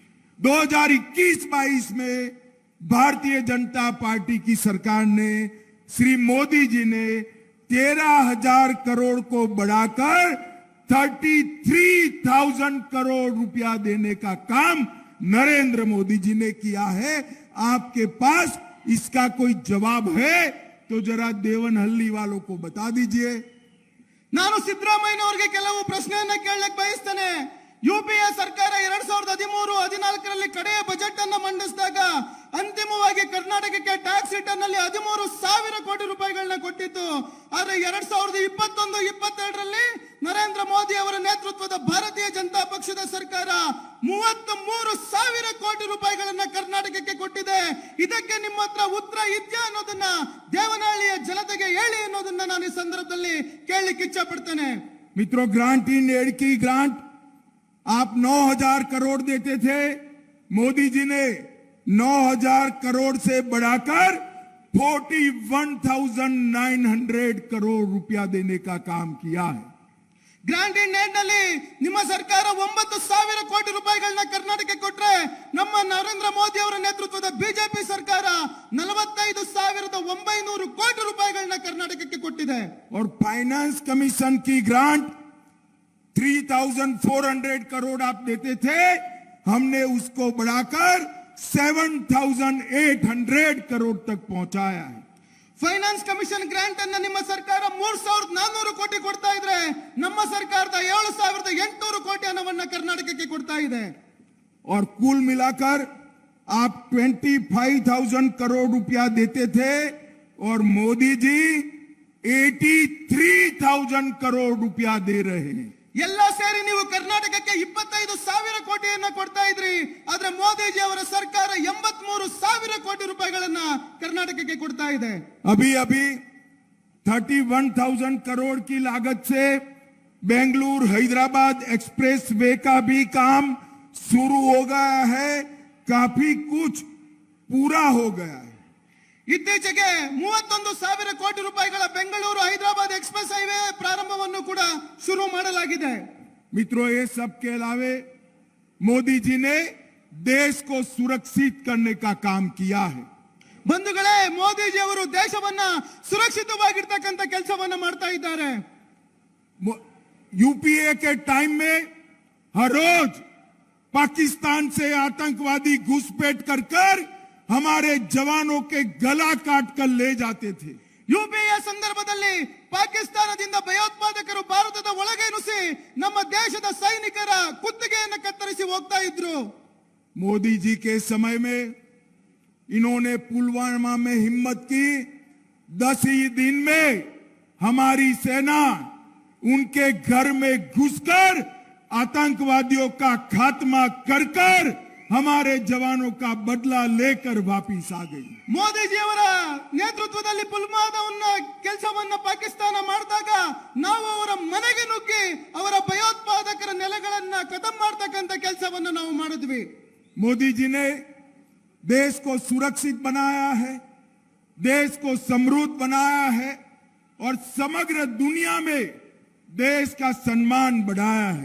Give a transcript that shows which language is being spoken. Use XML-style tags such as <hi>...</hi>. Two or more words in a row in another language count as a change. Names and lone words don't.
<hi>2021-22 में भारतीय जनता पार्टी की सरकार ने, श्री मोदी जी ने 13,000 करोड़ को बढ़ाकर 33,000 करोड़ रुपया देने का काम नरेंद्र मोदी जी ने किया है। आपके पास इसका कोई जवाब है तो जरा देवनहल्ली वालों को बता दीजिए।</hi> <kn>ನಾನು ಸಿದ್ದರಾಮಯ್ಯನವರಿಗೆ ಕೆಲವು ಪ್ರಶ್ನೆಯನ್ನ ಕೇಳಲಿಕ್ಕೆ ಬಯಸ್ತೇನೆ. ಯುಪಿಎ ಸರ್ಕಾರ 2013-14ರಲ್ಲಿ ಕಡೆಯ ಬಜೆಟ್ ಅನ್ನು ಮಂಡಿಸಿದಾಗ ಅಂತಿಮವಾಗಿ ಕರ್ನಾಟಕಕ್ಕೆ</kn> <en>tax return</en> <kn>ನಲ್ಲಿ 13,000 ಕೋಟಿ ರೂಪಾಯಿಗಳನ್ನ ಕೊಟ್ಟಿತ್ತು. ಆದ್ರೆ 2021-22ರಲ್ಲಿ ನರೇಂದ್ರ ಮೋದಿ ಅವರ ನೇತೃತ್ವದ ಭಾರತೀಯ ಜನತಾ ಪಕ್ಷದ ಸರ್ಕಾರ 33,000 ಕೋಟಿ ರೂಪಾಯಿಗಳನ್ನ ಕರ್ನಾಟಕಕ್ಕೆ ಕೊಟ್ಟಿದೆ. ಇದಕ್ಕೆ ನಿಮ್ಮ ಹತ್ರ ಉತ್ತರ ಇದೆಯಾ ಅನ್ನೋದನ್ನ ದೇವನಹಳ್ಳಿಯ ಜನತೆಗೆ ಹೇಳಿ ಅನ್ನೋದನ್ನ ನಾನು ಈ ಸಂದರ್ಭದಲ್ಲಿ ಕೇಳಲಿಕ್ಕೆ ಇಚ್ಛೆ ಪಡ್ತೇನೆ.</kn> <hi>मित्रों,</hi> <en>grant in aid</en> <hi>की ग्रांट आप 9,000 करोड़ देते थे. मोदी जी ने 9,000 करोड़ से बढ़ाकर 41,900 करोड़ रुपया देने का काम किया है.</hi> <en>grant in aid</en> <kn>ನಲ್ಲಿ ನಿಮ್ಮ ಸರ್ಕಾರ 9,000 ಕೋಟಿ ರೂಪಾಯಿಗಳನ್ನ ಕರ್ನಾಟಕಕ್ಕೆ ಕೊಟ್ರೆ, ನಮ್ಮ ನರೇಂದ್ರ ಮೋದಿ ಅವರ ನೇತೃತ್ವದ ಬಿಜೆಪಿ ಸರ್ಕಾರ 45,900 ಕೋಟಿ ರೂಪಾಯಿಗಳನ್ನ ಕರ್ನಾಟಕಕ್ಕೆ ಕೊಟ್ಟಿದೆ.</kn> <hi>और</hi> <en>finance commission</en> <hi>की ग्रांट 3,400 करोड़ आप देते थे. हमने उसको बढ़ाकर 7,800 करोड़ तक पहुंचाया है.</hi> <en>finance commission grant</en> <kn>ಅನ್ನ ನಿಮ್ಮ ಸರ್ಕಾರ 3,400 ಕೋಟಿ ಕೊಡ್ತಾ ಇದ್ರೆ, ನಮ್ಮ ಸರ್ಕಾರದ 7,800 ಕೋಟಿ ಹಣವನ್ನ ಕರ್ನಾಟಕಕ್ಕೆ ಕೊಡ್ತಾ ಇದೆ.</kn> <hi>और कुल मिलाकर आप 25,000 करोड़ रुपया देते थे और मोदी जी 83,000 करोड़ रुपया दे रहे हैं.</hi> <kn>ಎಲ್ಲ ಸೇರಿ ನೀವು ಕರ್ನಾಟಕಕ್ಕೆ 25,000 ಕೋಟಿಯನ್ನ ಕೊಡ್ತಾ ಇದ್ರಿ. ಆದ್ರೆ ಮೋದಿಜಿ ಅವರ ಸರ್ಕಾರ 83,000 ಕೋಟಿ ರೂಪಾಯಿಗಳನ್ನ ಕರ್ನಾಟಕಕ್ಕೆ ಕೊಡ್ತಾ ಇದೆ.</kn> <hi>अभी अभी 31,000 करोड़ की लागत से बेंगलुरु हैदराबाद एक्सप्रेस वे का भी काम शुरू हो गया है. काफी कुछ पूरा हो गया है.</hi> <kn>ಇತ್ತೀಚೆಗೆ 31,000 ಕೋಟಿ ರೂಪಾಯಿಗಳ ಬೆಂಗಳೂರು ಹೈದರಾಬಾದ್ ಎಕ್ಸ್ಪ್ರೆಸ್ ಹೈವೇ ಪ್ರಾರಂಭವನ್ನು ಕೂಡ ಶುರು ಮಾಡಲಾಗಿದೆ.</kn> <hi>मित्रों, ये सब के अलावे मोदी जी ने देश को सुरक्षित करने का काम किया है.</hi> <kn>ಬಂಧುಗಳೇ, ಮೋದಿಜಿ ಅವರು ದೇಶವನ್ನ ಸುರಕ್ಷಿತವಾಗಿರ್ತಕ್ಕಂಥ ಕೆಲಸವನ್ನ ಮಾಡ್ತಾ ಇದ್ದಾರೆ.</kn> <hi>यूपीए के टाइम में हर रोज पाकिस्तान से आतंकवादी घुसपैठ कर हमारे जवानों के गला काट कर ले जाते थे.</hi> <kn>ಯುಪಿಎ ಸಂದರ್ಭದಲ್ಲಿ ಪಾಕಿಸ್ತಾನದಿಂದ ಭಯೋತ್ಪಾದಕರು ಭಾರತದ ಒಳಗೆ ನುಸಿ ನಮ್ಮ ದೇಶದ ಸೈನಿಕರ ಕುತ್ತಿಗೆಯನ್ನು ಕತ್ತರಿಸಿ ಹೋಗ್ತಾ ಇದ್ರು.</kn> <hi>मोदी जी के समय में इन्होंने पुलवामा में हिम्मत की. 10 ही दिन में हमारी सेना उनके घर में घुसकर आतंकवादियों का खात्मा कर हमारे जवानों का बदला लेकर वापिस आ गई.</hi> <kn>ಮೋದಿಜಿ ಅವರ ನೇತೃತ್ವದಲ್ಲಿ ಪುಲ್ವಾಮಾವನ್ನ ಕೆಲಸವನ್ನ ಪಾಕಿಸ್ತಾನ ಮಾಡಿದಾಗ ನಾವು ಅವರ ಮನೆಗೆ ನುಗ್ಗಿ ಅವರ ಭಯೋತ್ಪಾದಕರ ನೆಲೆಗಳನ್ನ ಖತಮ್ ಮಾಡತಕ್ಕಂತ ಕೆಲಸವನ್ನ ನಾವು ಮಾಡಿದ್ವಿ.</kn> <hi>मोदी जी ने देश को सुरक्षित बनाया है, देश को समृद्ध बनाया है और समग्र दुनिया में देश का सम्मान बढ़ाया है.</hi>